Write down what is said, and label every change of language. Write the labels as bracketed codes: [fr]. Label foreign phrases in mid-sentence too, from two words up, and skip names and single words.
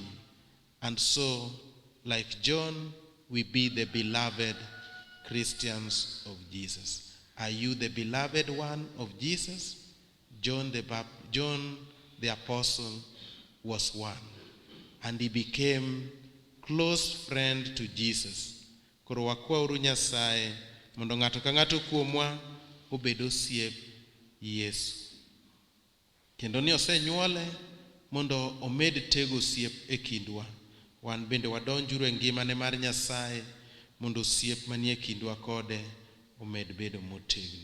[en] And so, like John, we be the beloved Christians of Jesus. Are you the beloved one of Jesus? John the apostle was one, and he became close friend to Jesus. [luo] Koro wakwauru Nyasaye mondo ng'ato ka ng'ato kuomwa obed osiep Yesu. Kendo ni osenyuole mondo omed tego osiep e kindwa. Wan bende wadonjuru e ngimane mar Nyasaye mondo osiep manie kindwa kode omed bedo motegno.